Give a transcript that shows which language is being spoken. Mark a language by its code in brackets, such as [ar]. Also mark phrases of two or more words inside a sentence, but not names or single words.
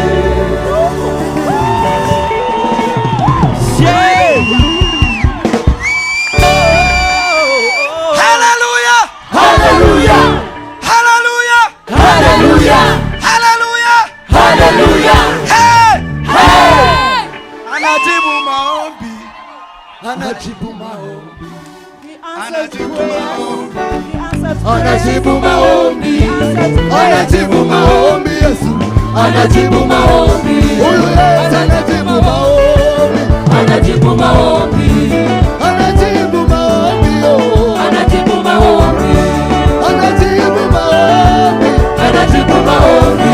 [sw] haleluya haleluya haleluya haleluya haleluya haleluya hey hey anajibu maombi anajibu maombi [en] He answers [sw] Anajibu [en] prayer. [sw] maombi. [en] He answers [sw] anajibu [en] prayer. [sw] maombi [en] He answers prayer. [sw] anajibu maombi Yesu anajibu maombi huyu Yesu anajibu maombi anajibu maombi anajibu maombi oh anajibu maombi anajibu maombi anajibu maombi